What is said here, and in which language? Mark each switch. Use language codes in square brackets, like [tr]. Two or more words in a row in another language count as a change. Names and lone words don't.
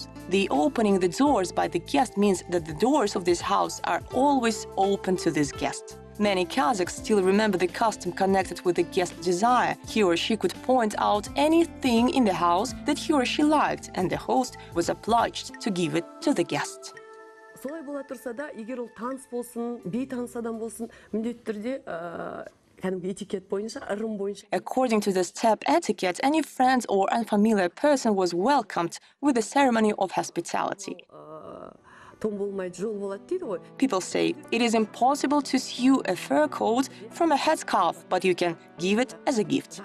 [en] The opening the doors by the guest means that the doors of this house are always open to this guest. Many Kazakhs still remember the custom connected with the guest's desire. He or she could point out anything in the house that he or she liked, and the host was obliged to give it to the guest. [kk] Солай бола турса да, егер ол таныс болсын, бейтаныс адам болсын, міндетті түрде этикет бойынша, ырым бойынша. [en] According to the step etiquette, any friend or unfamiliar person was welcomed with a ceremony of hospitality. People say it is impossible to sew a fur coat from a headscarf, but you can give it as a gift.